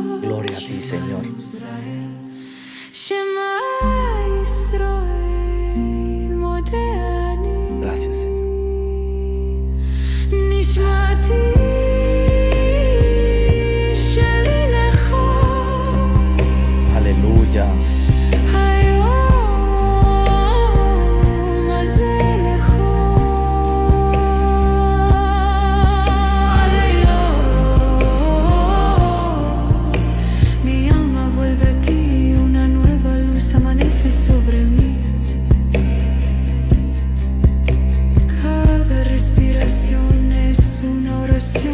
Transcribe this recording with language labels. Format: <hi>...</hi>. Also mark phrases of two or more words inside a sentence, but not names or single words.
<es>Gloria a ti, Señor.</es> <he>שמע ישראל, מודני.</he> <es>Gracias, Señor.</es> <he>נשמתי שלי לך.</he> <es>Aleluya.</es> <he>היום הזה לך.</he> <es>Aleluya. Mi alma vuelve a ti, una nueva luz amanece sobre mí. Cada respiración es una oración.</es>